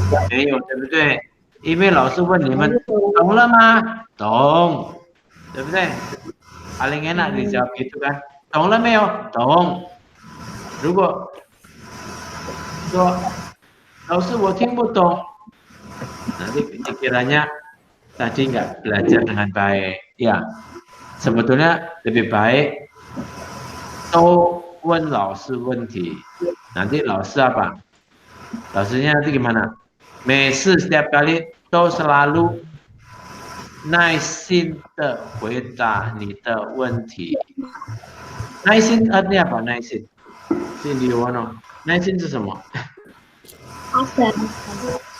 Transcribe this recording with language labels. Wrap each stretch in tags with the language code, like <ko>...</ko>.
<zh>没有，对不对？因为老师问你们懂了吗？懂，对不对？</zh> <id>paling enak dijawab gitu kan?</id> <zh>懂了没有？懂。如果说老师我听不懂，</zh> <id>nanti pikirannya tadi nggak belajar dengan baik. Ya, sebetulnya lebih baik</id> <zh>都问老师问题。</zh> <id>nanti</id> <zh>老师</zh> <id>apa？ 老师nya nanti gimana？</id> <zh>每次</zh> <id>setiap kali</id> <zh>都</zh> <id>selalu</id> <zh>耐心的回答你的问题。耐心</zh> <id>artinya apa？</id> <zh>耐心，Cindy Wono，耐心是什么？</zh> <id>ada</id>